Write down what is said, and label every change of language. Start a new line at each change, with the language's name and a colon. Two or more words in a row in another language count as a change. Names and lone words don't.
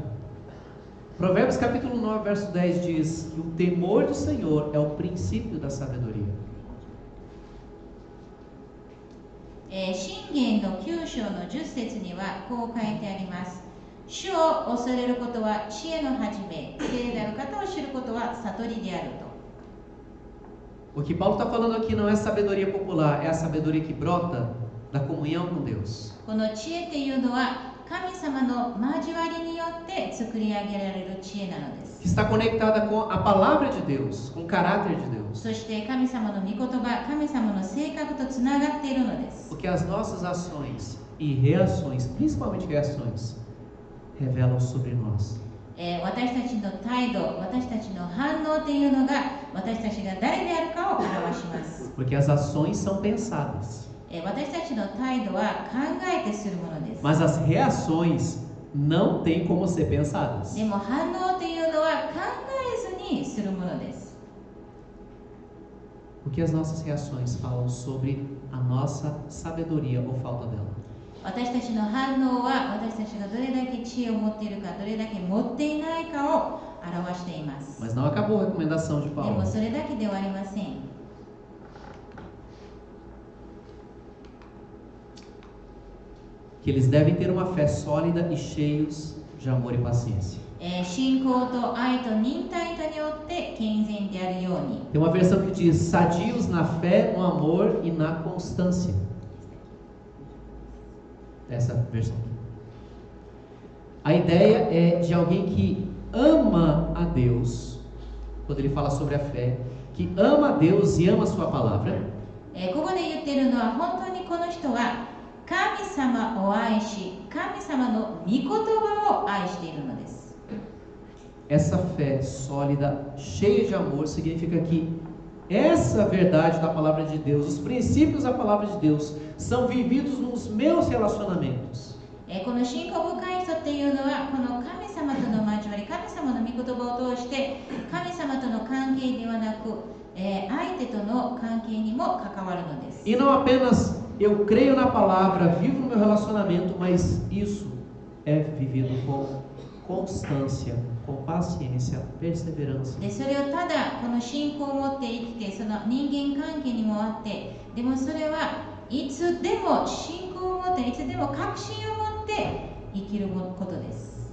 Portuguese: Provérbios capítulo 9, verso 10 diz que o temor do Senhor é o princípio da sabedoria.
Japanese: 箴言の9章の10節にはこう書いてあります。主を恐れることは知恵の始め、聖なる方を知ることは悟りであると。
Portuguese: O que Paulo está falando aqui não é sabedoria popular, é a sabedoria que brota da comunhão com Deus.
Japanese: この知恵っていうのは神様の交わりによって作り上げられる知恵なのです。
Portuguese: Que está conectada com a palavra de Deus, com o caráter de Deus.
Japanese: そして神様の御言葉、神様の性格とつながっているのです。
Portuguese: Porque as nossas ações e reações, principalmente reações, revelam sobre nós.
Japanese: 私たちの態度、私たちの反応というのが私たちが誰であるかを表します。
Portuguese: Porque as ações são pensadas,
Japanese: 私たちの態度は考えてするものです。
Portuguese: mas as reações não têm como ser pensadas.
Japanese: でも反応というのは考えずにするものです。
Portuguese: Porque as nossas reações falam sobre a nossa sabedoria ou falta dela.
Japanese: 私たちの反応は私たちがどれだけ知恵を持っているか、どれだけ持っていないかを表しています。
Portuguese: Mas não acabou a recomendação de
Japanese: で
Portuguese: Paulo.
Japanese: もそれだけではありません。
Portuguese: Que eles devem ter uma fé sólida e cheios de amor e paciência.
Japanese: 信仰と愛と忍耐とによって健全であるように。
Portuguese: Tem uma versão que diz sadios na fé, no amor e na constância. Essa versão aqui. A ideia é de alguém que ama a Deus, quando ele fala sobre a fé, que ama a Deus e ama a sua palavra.
Japanese: ここで言っているのは本当にこの人は神様を愛し、神様の御言葉を愛しているのです。
Portuguese: Essa fé sólida, cheia de amor, significa que essa verdade da palavra de Deus, os princípios da palavra de Deus, são vividos nos meus relacionamentos.
Japanese: この信仰深い人っていうのはこの神様との交わり、神様の御言葉を通して神様との関係ではなく、相手との関係にも関わるのです。
Portuguese: E não apenas eu creio na palavra, vivo no meu relacionamento, mas isso é vivido com constância, com paciência, perseverança.
Japanese: でそれをただこの信仰を持って生きて、その人間関係にもあって、でもそれはいつでも信仰を持って、いつでも確信を持って生きることです。